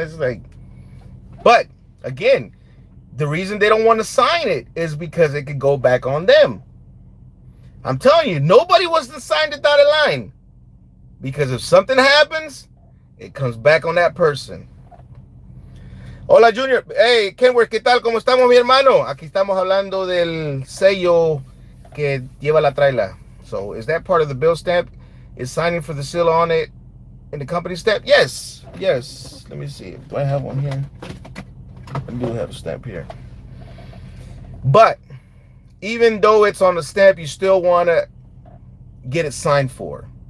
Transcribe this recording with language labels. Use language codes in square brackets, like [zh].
[en] It's like, but again, the reason they don't want to sign it is because it could go back on them. I'm telling you, nobody wants to sign the dotted line, because if something happens, it comes back on that person. [es] Hola, Junior. Hey, Kenworth, ¿qué tal? ¿Cómo estamos, mi hermano? Aquí estamos hablando del sello que lleva la traila. [en] So, is that part of the bill stamp? Is signing for the seal on it in the company stamp? Yes. Yes. Let me see. Do I have one here? I do have a stamp here. But even though it's on the stamp, you still want to get it signed for.